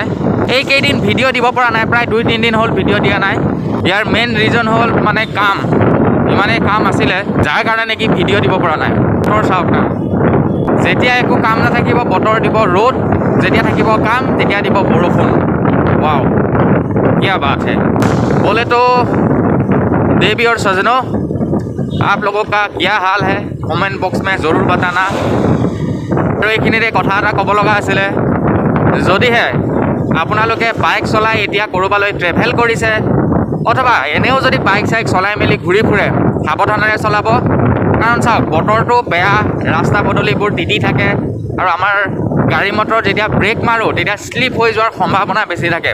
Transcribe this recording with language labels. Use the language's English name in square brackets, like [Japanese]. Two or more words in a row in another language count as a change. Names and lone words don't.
[Assamese] এইকেইদিন ভিডিঅ' দিব পৰা নাই, প্ৰায় 2-3 দিন হ'ল ভিডিঅ' দিয়া নাই। ইয়াৰ মেইন ৰিজন হ'ল মানে কাম, ইমানেই কাম আছিলে যাৰ কাৰণে নেকি ভিডিঅ' দিব পৰা নাই। বতৰ চাওক না, যেতিয়া একো কাম নাথাকিব বতৰ দিব ৰ'দ, যেতিয়া থাকিব কাম তেতিয়া দিব বৰষুণ। [Hindi] वाओ क्या बात है। बोले तो देवी और सजनों, आप लोगों का क्या हाल है [English] comment box [Hindi] में ज़रूर बताना। [Assamese] আৰু এইখিনিতে কথা এটা ক'ব লগা আছিলে, যদিহে আপোনালোকে বাইক চলাই এতিয়া ক'ৰবালৈ ট্ৰেভেল কৰিছে অথবা এনেও যদি বাইক চাইক চলাই মেলি ঘূৰি ফুৰে, সাৱধানেৰে চলাব। কাৰণ চাওক বতৰটো বেয়া, ৰাস্তা পদূলিবোৰ তিতি থাকে আৰু আমাৰ গাড়ী মটৰ যেতিয়া ব্ৰেক মাৰোঁ তেতিয়া শ্লিপ হৈ যোৱাৰ সম্ভাৱনা বেছি থাকে।